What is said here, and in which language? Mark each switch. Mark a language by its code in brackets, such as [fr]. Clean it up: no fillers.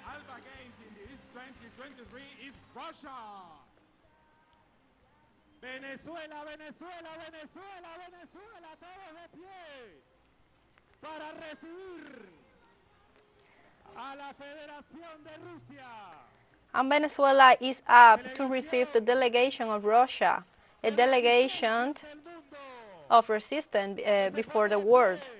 [en] Alba Games in this 2023 is Russia. [es] Venezuela, Venezuela, Venezuela, Venezuela, todos de pie para recibir a la Federación de Rusia. [en] And Venezuela is up to receive the delegation of Russia, a delegation of resistance before the world.